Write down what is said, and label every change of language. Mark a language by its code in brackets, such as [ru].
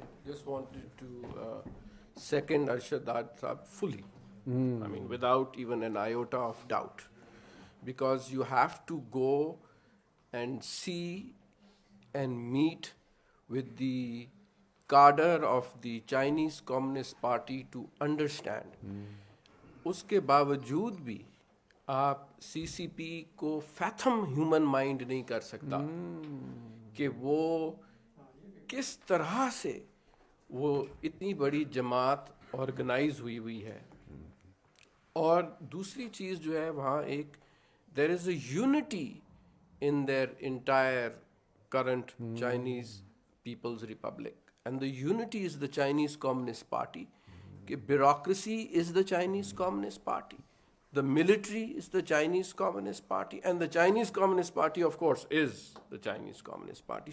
[en] just wanted to second Arshad Saab fully. I mean, without even an iota of doubt, because you have to go and see and meet with the cadre of the Chinese Communist Party to understand. [ur] اس کے باوجود بھی آپ سی سی پی کو فیتھم human mind نہیں کر سکتا کہ وہ کس طرح سے وہ اتنی بڑی جماعت آرگنائز ہوئی ہے. اور دوسری چیز جو ہے وہاں ایک [en] There is a unity in their entire current Chinese People's Republic. And the unity is the Chinese Communist Party. Bureaucracy is the Chinese Communist Party. The military is the Chinese Communist Party. And the Chinese Communist Party, of course, is the Chinese Communist Party.